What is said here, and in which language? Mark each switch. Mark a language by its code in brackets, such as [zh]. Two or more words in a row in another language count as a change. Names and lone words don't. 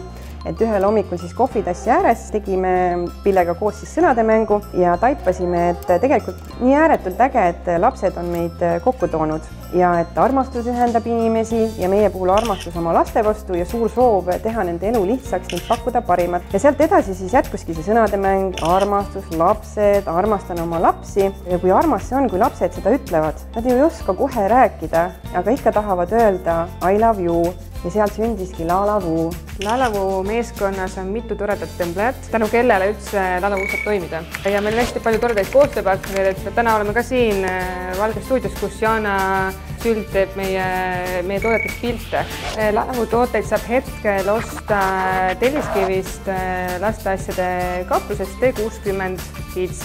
[et] Et ühel hommikul siis kohvitassi ääres tegime Pillega koos siis sõnademängu ja taipasime, et tegelikult nii ääretult äge, et lapsed on meid kokku toonud ja et armastus ühendab inimesi ja meie puhul armastus oma laste vastu ja suur soov teha nende elu lihtsaks ning pakkuda parimat. Ja sealt edasi siis jätkuski see sõnademäng, armastus, lapsed, armastan oma lapsi ja kui armas see on, kui lapsed seda ütlevad, nad ei oska kohe rääkida, aga ikka tahavad öelda [en] I love you. [et] Ja sealt sündiski Lalavuu. Lalavuu meeskonnas on mitu toredat templejat, tänu kellele üldse Lalavuu saab toimida. Ja meil on hästi palju toredaid koostööpartnereid. Täna oleme ka siin Valge stuudios, kus Jana Sült teeb meie toodetest pilte. Lalavuu tooteid saab hetkel osta Telliskivist lasteasjade kauplusest T60 Kids.